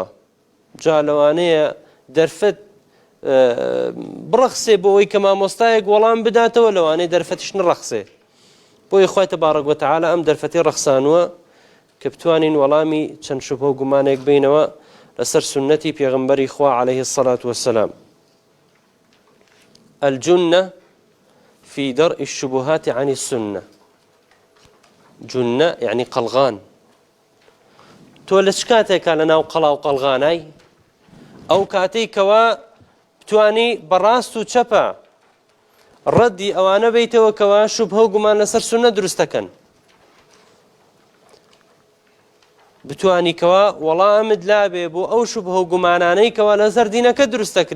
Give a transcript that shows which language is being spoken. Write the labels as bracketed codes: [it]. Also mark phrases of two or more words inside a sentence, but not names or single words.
[ckb] جا لەوانەیە دەرفەت بڕەخسێ بۆ ئەوەی کە مامۆستایەک وەڵام بداتەوە لەوانەیە دەرفەتیش نڕەخسێ. بۆی خوای تەبارەک و تەعالا ئەم دەرفەتی ڕەخسانووە کە بتوانین وەڵامی چەند شوبهە و گومانێک بینەوە لەسەر سنەتی پێغەمبەری خوا [ar] عليه الصلاة والسلام. الجنة في درء الشبهات عن السنة. جنة يعني قلغان. [ckb] تۆ لە چ کاتێکا لە ناو قەڵا و قەلغانای ئەو کاتەی کەوا بتوانی بەڕاست و چەپە ڕەدی ئەوانە بیتەوە کەوا شوبهە و گومان لەسەر سونە دروستەکەن بتوانی کەوا وەڵامت لابێ بۆ ئەو شوبهە و گومانانەی کەوا لەسەر دینەکە دروستەکرێ.